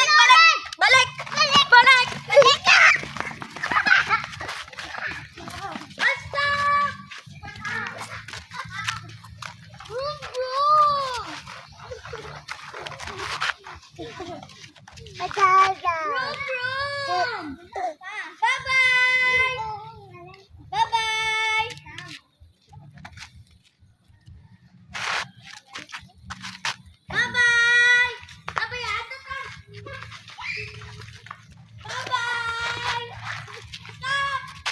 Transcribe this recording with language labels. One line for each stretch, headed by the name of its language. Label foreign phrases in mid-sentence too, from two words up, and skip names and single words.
Filipino: basta! Brum, brum! Brum, brum!
English: Bye-bye! Bye-bye! Bye-bye!
Filipino: Abay, ato ka! Bye-bye!
English: Stop!